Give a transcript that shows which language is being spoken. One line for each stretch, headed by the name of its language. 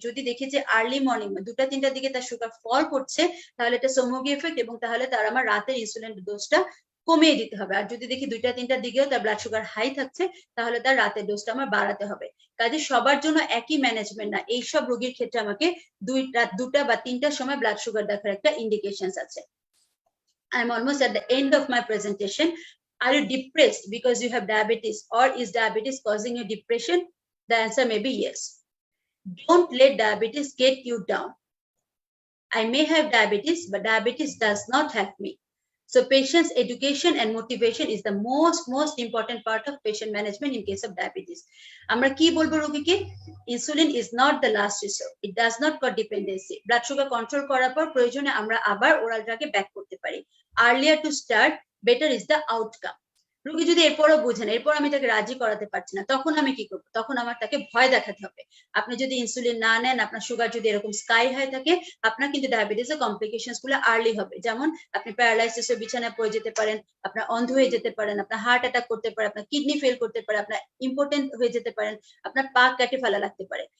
Bangla: যদি দেখি যে আর্লি মর্নিং 2টা-3টার দিকে তার সুগার ফল করছে তাহলে এটা সোমোগি এফেক্ট, এবং তাহলে তার আমার রাতের ইনসুলিন ডোজটা কমিয়ে দিতে হবে। আর যদি দেখি 2টা-3টার দিকেও তার ব্লাড সুগার হাই থাকছে তাহলে তার রাতের ডোজটা আমার বাড়াতে হবে। কাজে সবার জন্য একই ম্যানেজমেন্ট না, এইসব রোগীর ক্ষেত্রে আমাকে রাত 2টা বা 3টার সময় ব্লাড সুগার দেখার একটা ইন্ডিকেশনস আছে।
English: I'm almost at the end of my presentation. Are you depressed because you have diabetes, or is diabetes causing you depression? The answer may be yes. Don't let diabetes get you down. I may have diabetes, but diabetes does not have me. So patient's education and motivation is the most important part of patient management in case of diabetes.
Bangla: আমরা কি বলবো রোগীকে,
English: insulin is not the last resort, it does not cause dependency.
Bangla: blood sugar control করার পর প্রয়োজনে আমরা আবার oral ড্রাগে back করতে পারি.
English: earlier to start, better is the outcome.
Bangla: রোগী যদি এরপরও বুঝেন, এরপর আমি তাকে রাজি করাতে পারছি না, তখন আমি কি করবো, তখন আমার তাকে ভয় দেখাতে হবে। আপনি যদি ইনসুলিন না নেন, আপনার সুগার যদি এরকম স্কাই হাই থাকে, আপনার কিন্তু ডায়াবেটিসের কমপ্লিকেশনস গুলো আর্লি হবে। যেমন আপনি প্যারালাইসিসের বিছানায় পড়ে যেতে পারেন, আপনার অন্ধ হয়ে যেতে পারেন, আপনার হার্ট অ্যাটাক করতে পারে, আপনার কিডনি ফেল করতে পারে, আপনার ইম্পর্টেন্ট হয়ে যেতে পারেন, আপনার পা কেটে ফেলা লাগতে পারে।